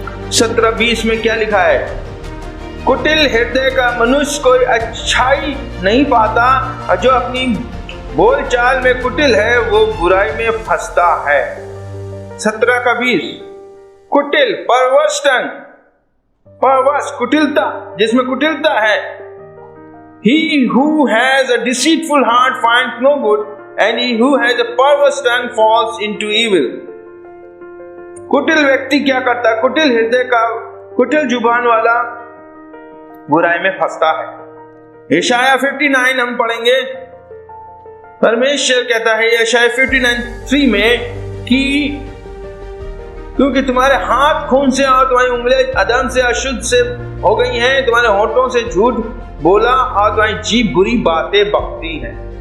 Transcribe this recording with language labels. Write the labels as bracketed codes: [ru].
[hi] 17:20 में क्या लिखा है? कुटिल हृदय का मनुष्य कोई अच्छाई नहीं पाता, और जो अपनी बोलचाल में कुटिल है वो बुराई में फंसता है। 17 का 20, कुटिल, [en] परवश टंग, [hi] परवश कुटिलता, जिसमें कुटिलता है। [en] He who has a deceitful heart finds no good, and he who has a perverse tongue falls into evil. [hi] कुटिल व्यक्ति क्या करता है? कुटिल हृदय का, कुटिल जुबान वाला बुराई में फंसता है। यशाया 59 हम पढ़ेंगे। परमेश्वर कहता है यशाया 59:3 में कि क्योंकि तुम्हारे हाथ खून से और तुम्हारी उंगलियां अधर्म से अशुद्ध से हो गई हैं, तुम्हारे होठों से झूठ बोला और तुम्हारी जीभ बुरी बातें बकती है।